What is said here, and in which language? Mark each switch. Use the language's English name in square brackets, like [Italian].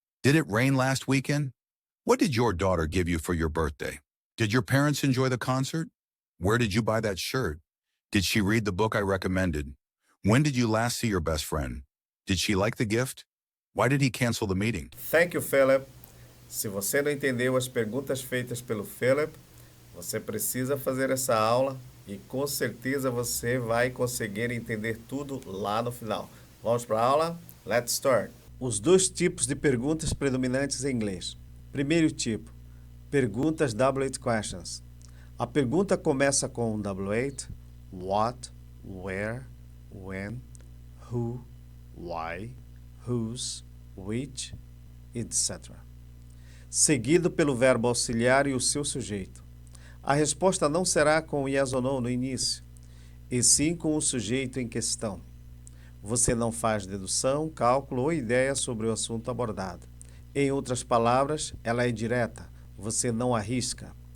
[English] Did it rain last weekend? What did your daughter give you for your birthday? Did your parents enjoy the concert? Where did you buy that shirt? Did she read the book I recommended? When did you last see your best friend? Did she like the gift? Why did he cancel the meeting? Thank you, Philip. [Portuguese] Se você não entendeu as perguntas feitas pelo Philip, você precisa fazer essa aula e com certeza você vai conseguir entender tudo lá no final. Vamos para a aula? [English] Let's start. [Portuguese] Os dois tipos de perguntas predominantes em inglês. Primeiro tipo, perguntas W8 questions. A pergunta começa com W8, [English] what, where, when, who, why, whose, which, [Portuguese] etc. Seguido pelo verbo auxiliar e o seu sujeito. A resposta não será com yes ou no no início, e sim com o sujeito em questão. Você não faz dedução, cálculo ou ideia sobre o assunto abordado. Em outras palavras, ela é direta, você não arrisca.